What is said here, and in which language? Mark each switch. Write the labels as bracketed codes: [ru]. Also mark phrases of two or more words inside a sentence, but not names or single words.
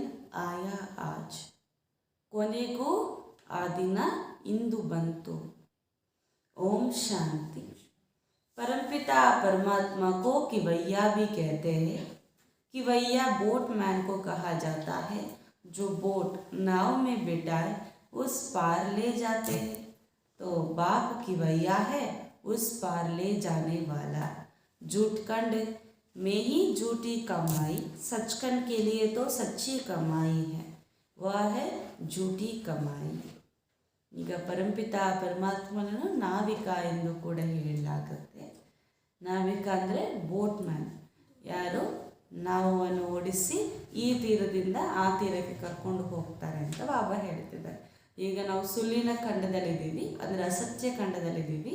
[hi] आया आज, [kn] ಕೊನೆಗೂ ಆ ದಿನ ಇಂದು ಬಂತು. [hi] ओम शांति। परमपिता परमात्मा को किवैया भी कहते हैं। किवैया बोटमैन को कहा जाता है, जो बोट नाव में बिठाए उस पार ले जाते हैं। तो बाप किवैया है, उस पार ले जाने वाला। झूठखंड में ही झूठी कमाई, सचखंड के लिए तो सच्ची कमाई है, वह है झूठी कमाई। [kn] ಈಗ ಪರಂಪಿತ ಪರಮಾತ್ಮನನ್ನು ನಾವಿಕ ಎಂದು ಕೂಡ ಹೇಳಲಾಗುತ್ತೆ. ನಾವಿಕ ಅಂದರೆ ಬೋಟ್ಮ್ಯಾನ್, ಯಾರು ನಾವನ್ನು ಓಡಿಸಿ ಈ ತೀರದಿಂದ ಆ ತೀರಕ್ಕೆ ಕರ್ಕೊಂಡು ಹೋಗ್ತಾರೆ ಅಂತ ಬಾಬಾ ಹೇಳ್ತಿದ್ದಾರೆ. ಈಗ ನಾವು ಸುಳ್ಳಿನ ಖಂಡದಲ್ಲಿದ್ದೀವಿ, ಅಂದರೆ ಅಸತ್ಯ ಖಂಡದಲ್ಲಿದ್ದೀವಿ.